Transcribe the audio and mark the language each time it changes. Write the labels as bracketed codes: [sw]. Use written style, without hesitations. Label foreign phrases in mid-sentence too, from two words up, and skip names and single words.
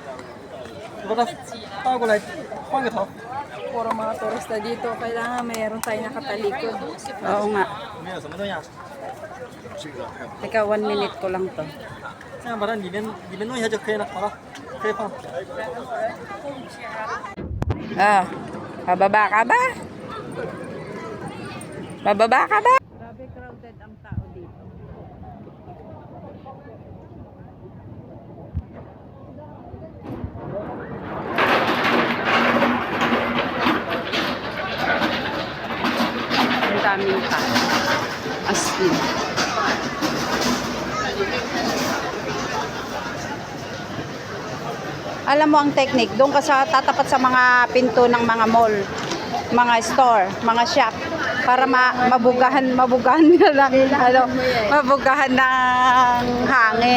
[zh] 把它倒过来，换个头。 [tl] Puro mga turista dito. Kailangan mayroon tayo nakatalikod. Oo nga. [zh] 没有什么东西啊？ [tl] Teka, 1 minute ko lang to. [zh] 这样把它里面弄一下就可以了。好了，可以放。 [tl] Bababa ka ba? Bababa ka ba? Grabe crowded ang tao dito. Ang daming tao. [en] As in. [tl] Alam mo ang technique, doon ka sa tatapat sa mga pinto ng mga mall, mga store, mga shop para mabugahan nila ano, mabugahan ng hangin.